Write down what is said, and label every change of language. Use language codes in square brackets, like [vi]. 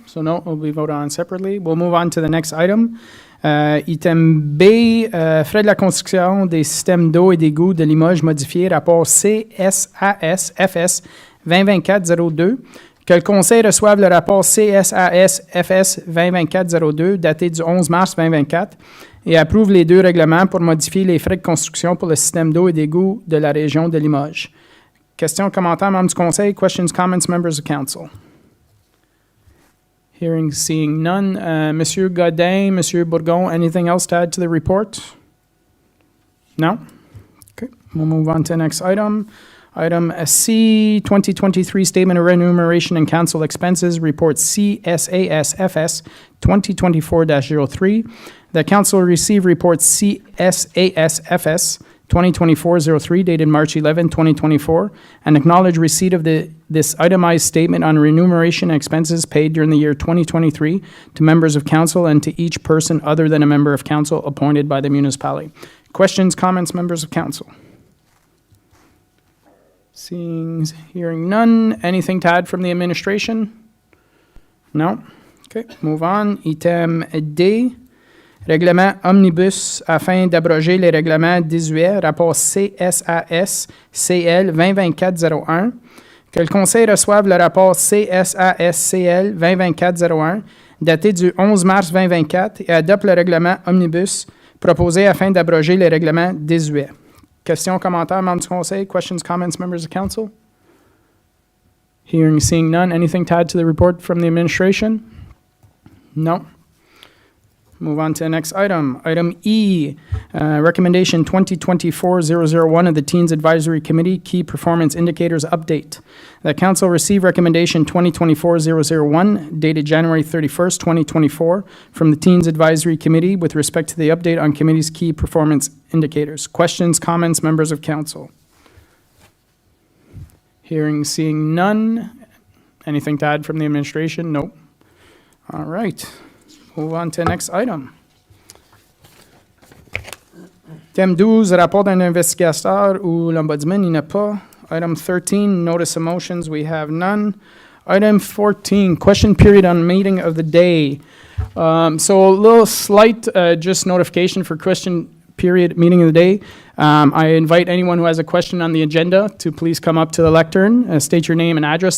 [en] So no, we'll be voted on separately. We'll move on to the next item. [fr] Item B, frais de la construction des systèmes d'eau et d'égout de Limoges modifiés, rapport CSAS-FS 2024-02. Que le Conseil reçoive le rapport CSAS-FS 2024-02 daté du 11 mars 2024 et approuve les deux règlements pour modifier les frais de construction pour le système d'eau et d'égout de la région de Limoges. Questions, commentaires, membres du Conseil? [en] Questions, comments, members of council? Hearing, seeing none. Monsieur Godin, Monsieur Bourgon, anything else to add to the report? No? Okay, we'll move on to the next item. Item C, 2023 Statement of Remuneration and Council Expenses, Report CSAS-FS 2024-03. The Council received Report CSAS-FS 2024-03 dated March 11, 2024, and acknowledge receipt of this itemized statement on remuneration and expenses paid during the year 2023 to members of council and to each person other than a member of council appointed by the municipality. Questions, comments, members of council? Hearing none. Anything to add from the administration? No? Okay, move on. Item D. [fr] Règlement omnibus afin d'abroger les règlements 18, rapport CSAS-CL 2024-01. Que le Conseil reçoive le rapport CSAS-CL 2024-01 daté du 11 mars 2024 et adopte le règlement omnibus proposé afin d'abroger les règlements 18. Questions, commentaires, membres du Conseil? [en] Questions, comments, members of council? Hearing, seeing none. Anything to add to the report from the administration? No. Move on to the next item. Item E, Recommendation 2024-001 of the Teens Advisory Committee, Key Performance Indicators Update. The Council received Recommendation 2024-001 dated January 31st, 2024 from the Teens Advisory Committee with respect to the update on committee's key performance indicators. Questions, comments, members of council? Hearing, seeing none. Anything to add from the administration? Nope. All right. Move on to the next item. [fr] Thème 12, rapport d'un investigateur ou l'ombudsman, il n'y en a pas. [en] Item 13, notice of motions, we have none. Item 14, question period on meeting of the day. So a little slight just notification for question period meeting of the day. I invite anyone who has a question on the agenda to please come up to the lectern, state your name and address.